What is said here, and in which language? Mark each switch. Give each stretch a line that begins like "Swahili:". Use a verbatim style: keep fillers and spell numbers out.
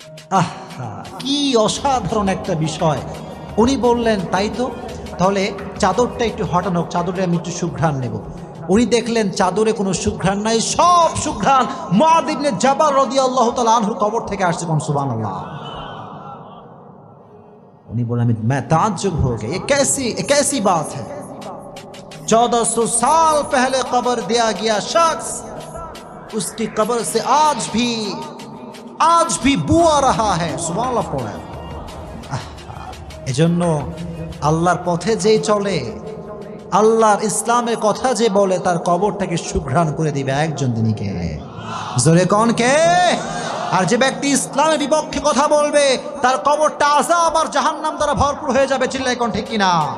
Bangla: আহ কি অসাধারণ একটা বিষয়। উনি বললেন তাই তো, তাহলে চাদরটা একটু হটানো, চাদরে আমি একটু সুঘ্রাণ নেব। উনি দেখলেন চাদরে কোনো সুঘ্রাণ নাই, সব সুঘ্রাণ মুআদ ইবনে জাবাল রাদিয়াল্লাহু তাআলা আনহু কবর থেকে আসছে। কোন সুবহানাল্লাহ। উনি বললেন, আমি
Hindi: मैं ताज्जुब हो गया, ये कैसी कैसी बात है। चौदह सौ साल पहले कब्र दिया गया शख्स, उसकी कब्र से आज भी आज भी बू आ रहा है। सुबहानअल्लाह पढ़ा।
Bangla: এজন্য আল্লাহর পথে যে চলে, আল্লাহর ইসলামের কথা যে বলে, তার কবরটাকে সুঘ্রাণ করে দিবে একজন দিনীকে। জোরে কোন কে? আর যে ব্যক্তি ইসলামের বিপক্ষে কথা বলবে তার কবরটা আযাব আর জাহান্নাম দ্বারা ভরপুর হয়ে যাবে। চিল্লাই কোন ঠিক কিনা?